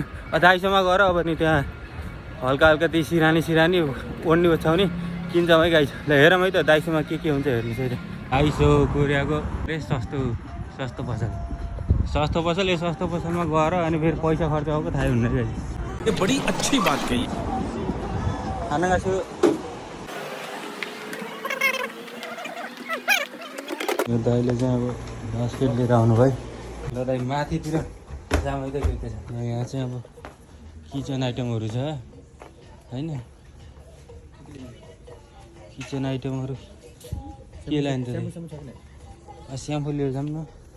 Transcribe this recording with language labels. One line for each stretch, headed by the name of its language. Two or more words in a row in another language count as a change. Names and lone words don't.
Nepali: डाइसोमा गएर अब नि त्यहाँ हल्का हल्का ती सिरानी ओढ्ने ओछ्याउने किन्छौँ है गाइस। ल हेरौँ है त डाइसोमा के हुन्छ हेर्नु चाहिँ। डाइसो कोरियाको सस्तो पसल यो सस्तो पसलमा गएर अनि फेरि पैसा खर्च भएको थाहै हुन्न गाइस।
Hindi: ये बड़ी अच्छी बात कही।
Nepali: खाना खासु यो दाइले चाहिँ अब बास्केट लिएर आउनु भयो। ल दाइ माथितिर जाम है त के छ। यहाँ चाहिँ अब किचन आइटमहरू छ होइन। किचन आइटमहरू के लान्छ स्याम्पू लिएर जाऊँ न।